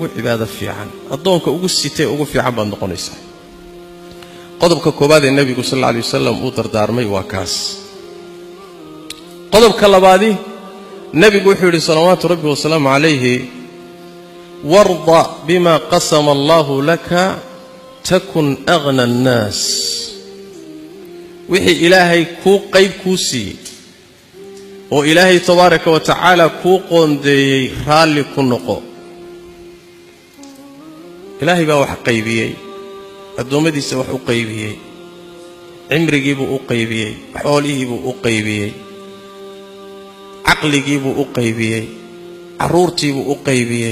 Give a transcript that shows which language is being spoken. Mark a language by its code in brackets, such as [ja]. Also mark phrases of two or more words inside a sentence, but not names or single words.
[so] cibaado fiican adoonka ugu sitay ugu fiican baad noqonaysaa qodobka koobaad ee nabiga [ar] صلى الله عليه وسلم [so] uu dardaarmay waa kaas qodobka labaadi nabigu wuxuu yiri [ar] صلوات ربي وسلام عليه وارض بما قسم الله لك تكن أغنى الناس [so] wixii Ilaahay ku qayb ku siiyay oo Ilaahay [ar] تبارك وتعالى [so] ku qoondeeyay raali ku noqo Ilaahay baa wax qaybiyay adoomadiisa wax u qaybiyay cimrigiibu u qaybiyay xoolihiibu u qaybiyay aqligiibu u qaybiyay caruurtiibu u qaybiyay